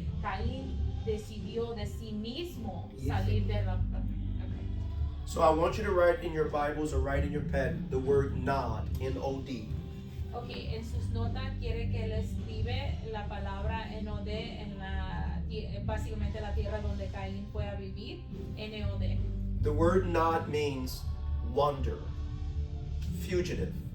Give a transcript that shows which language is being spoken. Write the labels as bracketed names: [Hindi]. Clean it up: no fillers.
[Spanish] Caín decidió de sí mismo salir de la... [English] So I want you to write in your Bibles or write in your pen the word Nod, N-O-D. [Spanish] Ok, en sus notas quiere que él escribe la palabra N-O-D en básicamente la tierra donde Caín fue a vivir, N-O-D. [English] The word Nod means wander, fugitive.